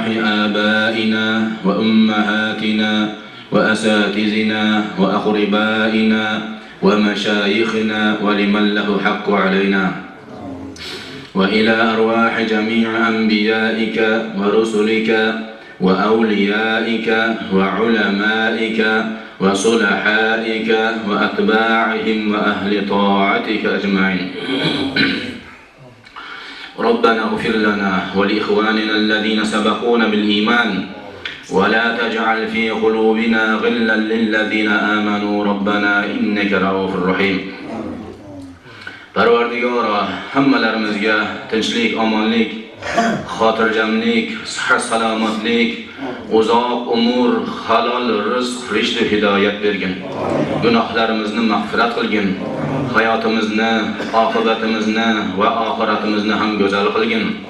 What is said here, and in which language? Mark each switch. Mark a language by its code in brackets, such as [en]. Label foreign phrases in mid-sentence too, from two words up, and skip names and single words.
[ar] آبائنا وأمهاتنا وأساتذنا وأقربائنا ومشايخنا ولمن له حق علينا، وإلى أرواح جميع أنبيائك ورسلك وأوليائك وعلمائك وصلحائك وأتباعهم وأهل طاعتك أجمعين. ربنا اغفر لنا ولإخواننا الذين سبقونا بالإيمان ولا تجعل في قلوبنا غلا للذين آمنوا ربنا إنك رؤوف رحيم. [uz] Parvardigora hammalarimizga tinchlik, omonlik, xotirjamlik, sihat salomatlik, uzoq umr, halol rizq, rishq hidoyat bergin. Gunohlarimizni mag'firat qilgin. Hayotimizni, oqibatimizni va oxiratimizni ham go'zal qilgin.